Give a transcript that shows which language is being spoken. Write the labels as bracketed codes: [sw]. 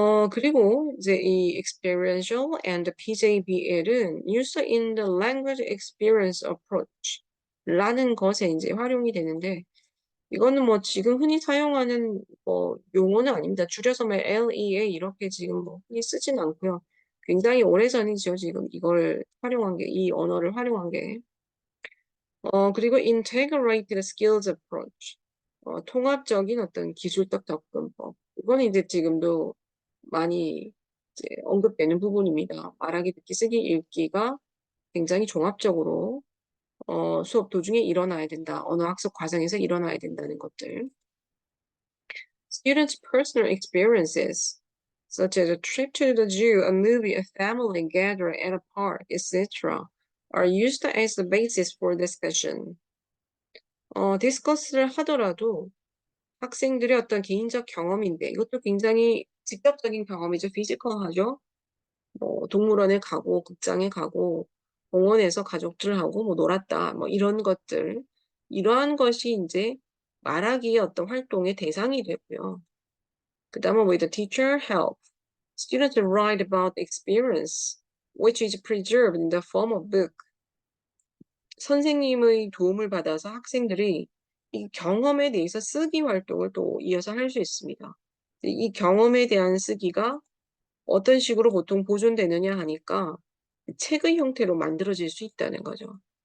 [ko] 그리고 이제 이 experiential and PJBL은 [en] used in the language experience approach [ko] 라는 것에 이제 활용이 되는데 이거는 뭐 지금 흔히 사용하는 뭐 용어는 아닙니다. 줄여서 뭐 LEA 이렇게 지금 뭐 흔히 쓰진 않고요. 굉장히 오래전이죠. 지금 이걸 활용한 게, 이 언어를 활용한 게. 그리고 [en] integrated skills approach. [ko] 통합적인 어떤 기술적 접근법. 이거는 이제 지금도 많이 이제 언급되는 부분입니다. 말하기, 듣기, 쓰기, 읽기가 굉장히 종합적으로 수업 도중에 일어나야 된다. 언어 학습 과정에서 일어나야 된다는 것들. [en] Students' personal experiences, such as a trip to the zoo, a movie, a family gathering at a park, etc., are used as the basis for discussion. [ko] 디스커스를 하더라도 학생들의 어떤 개인적 경험인데 이것도 굉장히 직접적인 경험이죠. 피지컬하죠. 뭐 동물원에 가고 극장에 가고 공원에서 가족들하고 뭐 놀았다. 뭐 이런 것들. 이러한 것이 이제 말하기의 어떤 활동의 대상이 되고요. 그다음에 뭐 [en] the teacher help students to write about the experience which is preserved in the form of book. [ko] 선생님의 도움을 받아서 학생들이 이 경험에 대해서 쓰기 활동을 또 이어서 할 수 있습니다. 이 경험에 대한 쓰기가 어떤 식으로 보통 보존되느냐 하니까 책의 형태로 만들어질 수 있다는 거죠.